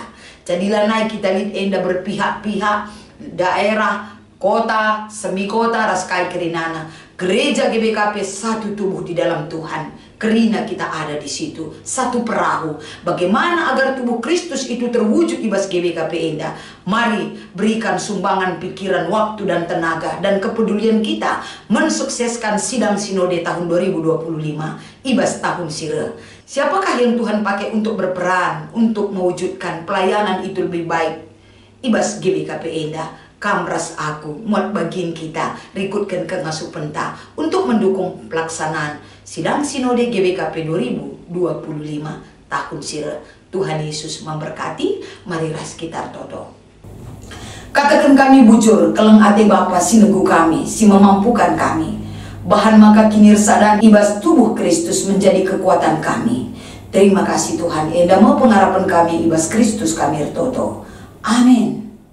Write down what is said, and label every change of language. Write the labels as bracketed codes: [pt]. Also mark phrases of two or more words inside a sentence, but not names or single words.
[id] Jadilah naik kita lihat enda berpihak-pihak daerah, kota, semi kota, [btx] raskai kerinana. [id] Gereja GBKP satu tubuh di dalam Tuhan. [btx] Kerina kita [id] ada di situ, satu perahu. Bagaimana agar tubuh Kristus itu terwujud [btx] ibas GBKP Enda? [id] Mari berikan sumbangan pikiran, waktu dan tenaga dan kepedulian kita mensukseskan sidang sinode tahun 2025 [btx] ibas tahun sira. [id] Siapakah yang Tuhan pakai untuk berperan untuk mewujudkan pelayanan itu lebih baik [btx] ibas GBKP Enda? [id] Kamras aku muat bagian kita rikutkan ke ngasuh penta untuk mendukung pelaksanaan sidang sinode GBKP 2025 [btx] tahun sira. [id] Tuhan Yesus memberkati. [btx] Mari ras kita toto. Katakan kami bujur keleng ate Bapa sinegu kami si memampukan kami. Bahan maka kinir sadan ibas tubuh Kristus [id] menjadi kekuatan kami. Terima kasih Tuhan. [btx] Enda mau pengharapan kami ibas Kristus kami toto. Amin.